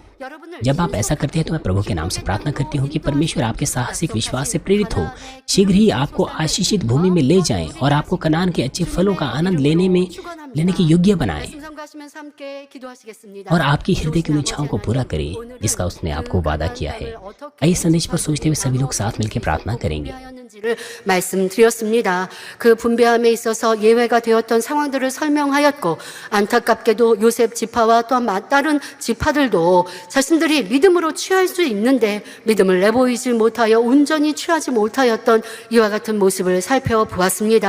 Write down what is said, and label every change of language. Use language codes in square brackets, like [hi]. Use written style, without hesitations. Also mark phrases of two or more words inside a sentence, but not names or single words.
[hi] जब आप ऐसा करते हैं तो मैं प्रभु के नाम से प्रार्थना करती हूँ कि परमेश्वर आपके साहसिक विश्वास से प्रेरित हो, शीघ्र ही आपको आशीषित भूमि में ले जाएं और आपको कनान के अच्छे फलों का आनंद लेने के योग्य बनाएं और आपकी हृदय की इच्छाओं को पूरा करे जिसका उसने आपको वादा किया है। आइए संदेश पर सोचते हुए सभी लोग साथ मिलकर प्रार्थना करेंगे। [ko] 말씀드렸습니다. 그 분배함에 있어서 예외가 되었던 상황들을 설명하였고, 안타깝게도 요셉 지파와 또한 다른 지파들도 자신들이 믿음으로 취할 수 있는데 믿음을 내보이지 못하여 온전히 취하지 못하였던 이와 같은 모습을 살펴보았습니다.